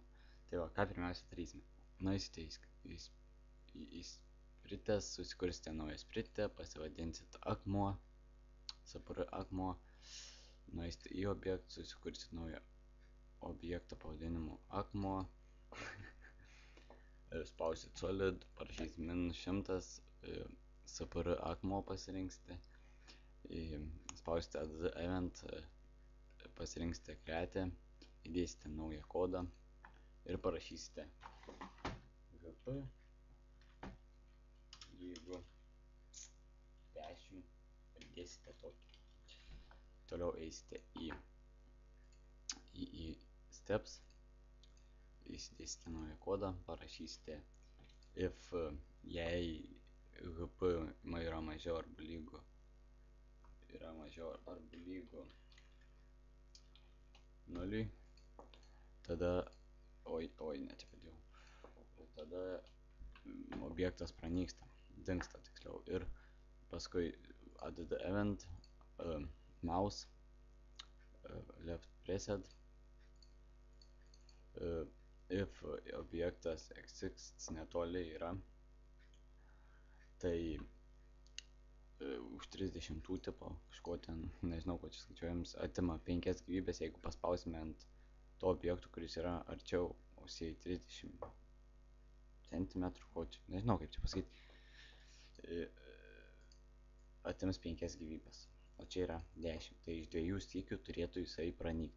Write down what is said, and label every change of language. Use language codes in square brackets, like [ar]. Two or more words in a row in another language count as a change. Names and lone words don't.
[lt] Tai va, ką pirmiausia darysime? Nueisite į spritės, susikursite naują spritę, pasivadinsit akmuo, sapr akmuo, nueisite į objektą, susikursit naują objektą pavadinimu akmuo, spausit solid, parašysit -100, sapr akmuo pasirinksite, spausite [en] add event, [lt] pasirinksite create, įdėsite naują kodą ir parašysite gp, jeigu 10 ir dėsite tokį. Toliau eisite į steps, įsidėsite naują kodą, parašysite if jei gp yra mažiau arba lygu nuliui, tada tada objektas pranyksta, dingsta tiksliau, ir paskui [en] add event, mouse, left pressed, [lt] if objektas exists netoli yra, tai už 30 tipo, kažko ten, nežinau, ko čia skaičiuojams, atima 5 gyvybės, jeigu paspausime ant to objektų, kuris yra arčiau ausiai 30 cm, ko čia, nežinau kaip čia pasakyti, atims 5 gyvybės, o čia yra 10, tai iš 2 sykių turėtų jisai pranykti.